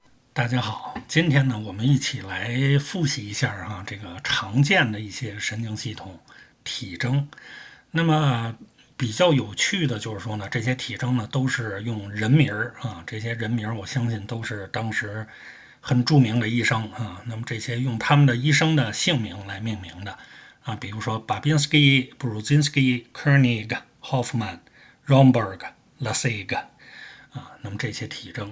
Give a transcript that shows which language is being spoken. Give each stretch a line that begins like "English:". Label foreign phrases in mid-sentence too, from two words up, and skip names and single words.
Chinese: 大家好，今天呢，我們一起來複習一下這個常見的一些神經系統體徵。那麼比較有趣的就是說呢，這些体徵呢都是用人名这些人名我相信都是当時很著名的醫生那麼這些用他們的醫生的姓名來命名的比如說 Babinski、Brudzinski、Kernig、Hoffman、Romberg、Laseg 那麼這些體徵。